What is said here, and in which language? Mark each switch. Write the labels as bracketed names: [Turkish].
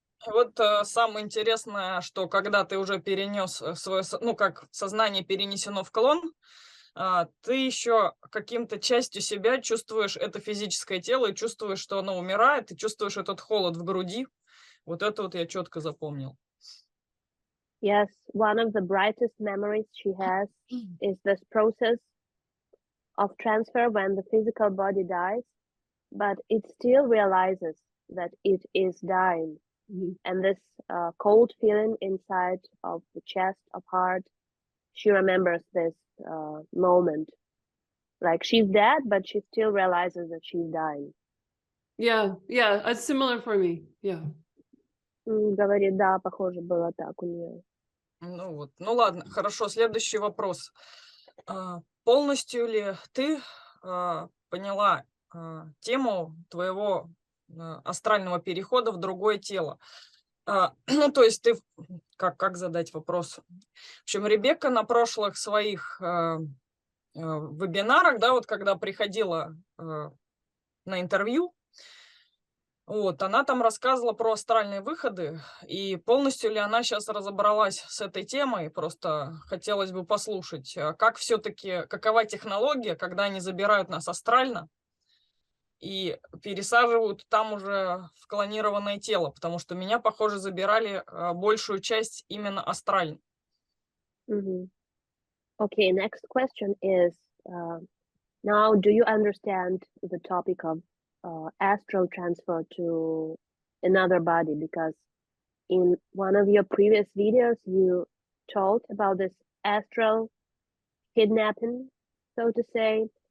[Russian] Вот самое интересное, что когда ты уже перенес свое, ну как сознание перенесено в клон, ты еще каким-то частью себя чувствуешь это физическое тело и чувствуешь, что оно умирает, и чувствуешь этот холод в груди. Вот это вот я четко запомнил. [English] Yes, one of the brightest memories she has is this process of transfer when the physical body dies, but it still realizes that it is dying. And this cold feeling inside of the chest, of heart, she remembers this moment. Like she's dead, but she still realizes that she's dying. Yeah, it's similar for me. Yeah. [Russian] Говорит, да, похоже было так у нее. Ну вот, ну ладно, хорошо. Следующий вопрос. Полностью ли ты поняла тему твоего астрального перехода в другое тело? Ну, то есть ты, как задать вопрос? В общем, Ребекка на прошлых своих вебинарах, да, вот когда приходила на интервью, вот, она там рассказывала про астральные выходы, и полностью ли она сейчас разобралась с этой темой, просто хотелось бы послушать, как все-таки, какова технология, когда они забирают нас астрально и пересаживают там уже в клонированное тело, потому что меня, похоже, забирали большую часть именно астрально. Mhm. [English] Okay, next question is now, do you understand the topic of astral transfer to another body? Because in one of your previous videos, you told about this astral kidnapping, so to say.